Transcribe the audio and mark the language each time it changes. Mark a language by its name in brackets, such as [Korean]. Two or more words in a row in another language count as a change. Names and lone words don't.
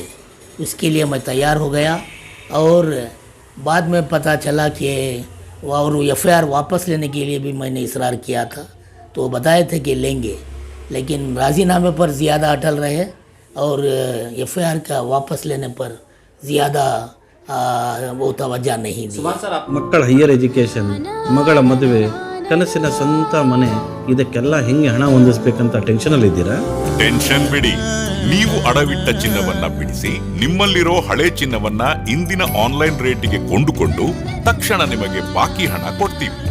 [Hindi] उसके लिए मैं तैयार हो गया और बाद में पता चला कि और FIR वापस लेने के लिए भी मैंने इसरार किया था, तो वो बताए थे कि लेंगे, लेकिन राज़ीनामे पर ज़्यादा अटल रहे और FIR का वापस लेने पर ज़्यादा वो तवज्जो नहीं दी। सुभाष सर, आप [Kannada] ಮಕ್ಕಳ [English] higher education, [Kannada] ಮಗಳ ಮದುವೆ, ಕನಸಿನ ಸ್ವಂತ ಮನೆ, ಇದಕ್ಕೆಲ್ಲ ಹೆಂಗೆ ಹಣ ಹೊಂದಿಸ್ಬೇಕಂತ ಟೆನ್ಷನಲ್ಲಿ ಇದ್ದೀರಾ? ಟೆನ್ಷನ್ ಬಿಡಿ, ನೀವು ಅಡವಿಟ್ಟ ಚಿನ್ನವನ್ನ ಬಿಡಿಸಿ ನಿಮ್ಮಲ್ಲಿರೋ ಹಳೆ ಚಿನ್ನವನ್ನ ಇಂದಿನ ಆನ್ಲೈನ್ ರೇಟಿಗೆ ಕೊಂಡುಕೊಂಡು ತಕ್ಷಣ ನಿಮಗೆ ಬಾಕಿ ಹಣ ಕೊಡ್ತೀವಿ.